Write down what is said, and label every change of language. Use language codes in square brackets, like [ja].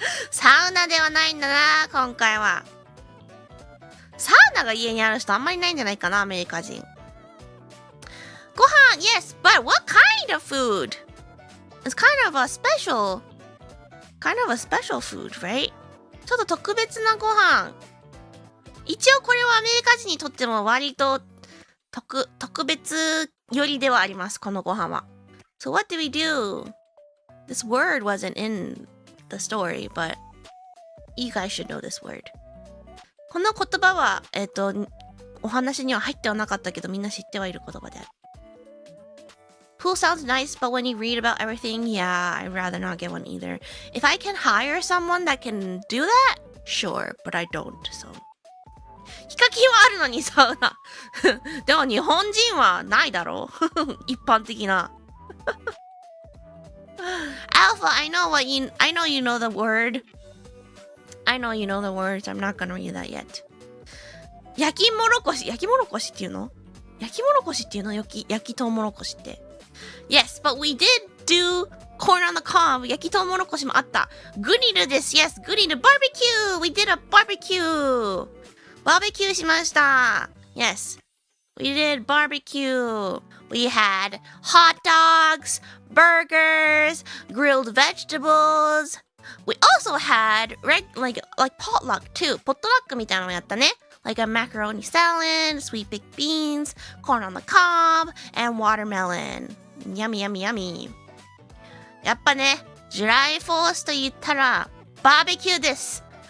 [ja] サウナではないんだな、今回は。サウナが家にある人あんまりいないんじゃないかな、アメリカ人。 [en] ご飯 Yes, but what kind of food? It's kind of a special food, right? [ja] ちょっと特別なご飯。一応これはアメリカ人にとっても割と特別よりではあります、このご飯は。 [en] So what did we do? This word wasn't in the story, but you guys should know this word. [ja] この言葉は、お話には入ってはなかったけど、みんな知ってはいる言葉である。 [en] Pool sounds nice, but when you read about everything, yeah, I'd rather not get one either. If I can hire someone that can do that, sure, but I don't, so. [ja] ヒカキンはあるのにサウナ。でも日本人はないだろう。一般的な。 [en] Alpha, I know you know the word. I know you know the words. I'm not gonna read that yet. [ja] 焼きもろこしっていうの？焼きもろこしっていうの？焼きとうもろこしって。 [en] Yes, but we did do corn on the cob. [ja] 焼きとうもろこしもあった。 [en] グリルです。Yes, グリル。Barbecue! We did a barbecue! [ja] バーベキューしました。 [en] Yes, we did barbecue. We had hot dogs, burgers, grilled vegetables. We also had like potluck too. [ja] ポットラックみたいなのやったね。 [en] Like a macaroni salad, sweet baked beans, corn on the cob, and watermelon. Yummy, yummy, yummy. [ja] やっぱね、July 4th と言ったらバーベキューです。